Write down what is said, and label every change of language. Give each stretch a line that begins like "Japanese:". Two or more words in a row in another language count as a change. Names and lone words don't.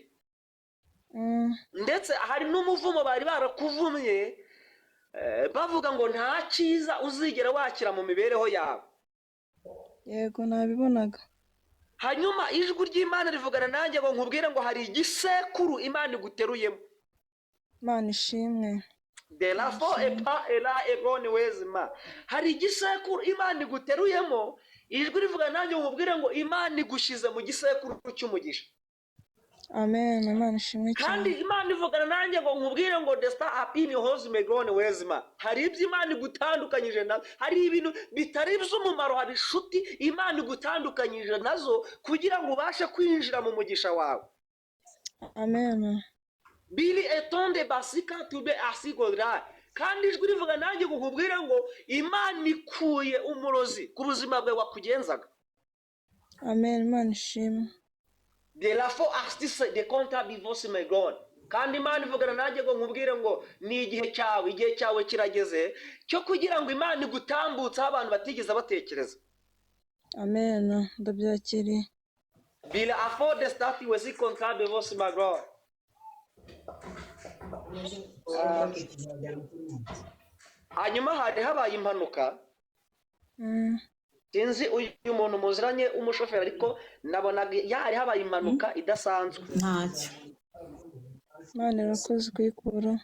Kinyarwanda: Ndetse hari n'umuvumo bari barakuvumye bavuga ngo nta cyiza uzigera wakira mu mibereho yawe. Yego nabibonaga. Hanyuma ijwi ry'Imana rivugana nanjye ngo nkubwire ngo hari igisekuru Imana iguteruyemo. Imana ishimwe. De la fo epa era egoni wezima. Hari igisekuru Imana iguteruyemo. Ijwi rivugana nanjye ngo nkubwire ngo Imana igushize mu gisekuru cy'umugisha. Amen. Imana ishimwe cyane. Kandi Imana ivugana nanjye ngo nkubwire ngo desta apini hozi megone wezima. Hari ibyo Imana igutandukanyije nazo, hari ibintu bitari by'umumaro, hari inshuti Imana igutandukanyije nazo kugira ngo ubashe kwinjira mu mugisha wawe. Amen. Bili etonde basika tube asigodra. Kandi ijwi rivuga nanjye ngo nkubwire ngo Imana ikuye umurozi ku buzima bwawe wakugenzaga. Amen. Imana ishimwe. De la fo artiste de compta bivose my God. Kandi Imana ivugana nanjye ngo nkubwire ngo ni igihe cyawe kirageze cyo kugira ngo Imana igutambutse abantu batigeze batekereza. Amen. Ndabyakiriye. Bila afford start wezi compta bivose my God. Hanyuma hari habaye impanuka. Sinzi uyu muntu muziranye umushoferi ariko nabonaga yari habaye impanuka idasanzwe. Ntacyo. Imana irakoze kuyikura.